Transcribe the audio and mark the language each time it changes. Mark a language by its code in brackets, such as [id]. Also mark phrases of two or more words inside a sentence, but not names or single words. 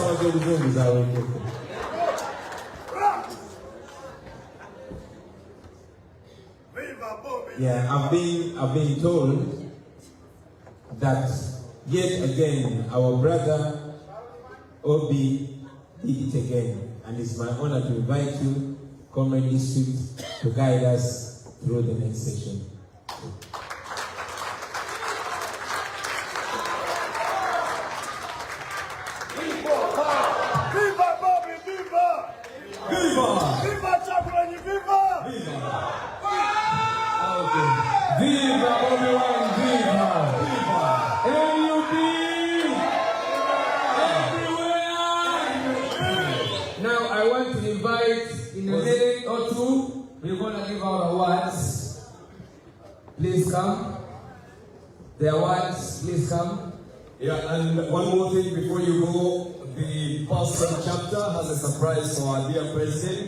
[en] Wazolu is our Yeah, I've been told that yet again our brother Obi did it again, and it's my honor to invite you, Comrade District, to guide us through the next session. Viva Bobby, viva! Viva! Viva Ssenyonyi, viva! Viva! Viva Bobi, viva! Viva! NUP! Everywhere! Now I want to invite, in a minute or two, we're going to give our awards. Please come. The awards, please come. Yeah, and one more thing before you go, the Pastor chapter has a surprise for our dear president.